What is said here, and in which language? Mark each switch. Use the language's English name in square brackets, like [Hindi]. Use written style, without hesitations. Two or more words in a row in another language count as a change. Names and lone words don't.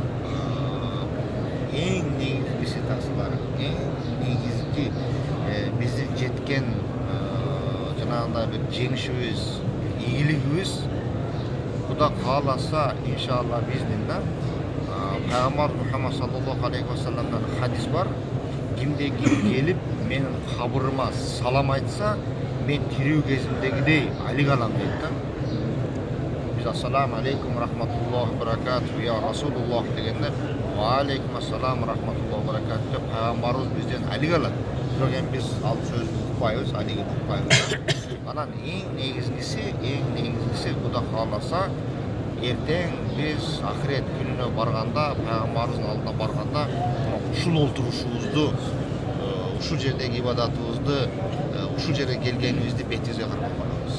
[Kyrgyz] Эң негизгиси тасыларым, эң негизги биздин жеткен жанагындай бир жеңишибиз, ийгилигибиз Куда кааласа, иншалла биздин да Пайгамбар Мухаммад [Arabic] صلى الله عليه وسلم [Kyrgyz] хадис бар. Кимде ким келип менин кабырыма салам айтса, мен тирүү кезимдегидей алик алам дейт да. Биз [Arabic] السلام عليكم رحمة الله بركاته يا رسول الله [Kyrgyz] дегенде [Arabic] وعليكم السلام رحمة الله بركاته [Kyrgyz] деп пайгамбарыбыз бизден алик алат. Бирок эми биз ал сөздү укпайбыз, алигин укпайбыз. Анан эң негизгиси Куда кааласа, эртең биз ахирет күнүнө барганда, пайгамбарыбыздын алдына барганда, ушул олтурушубузду, ушул жердеги ибадатыбызды, ушул жерге келгенибизди бетибизге карап барабыз.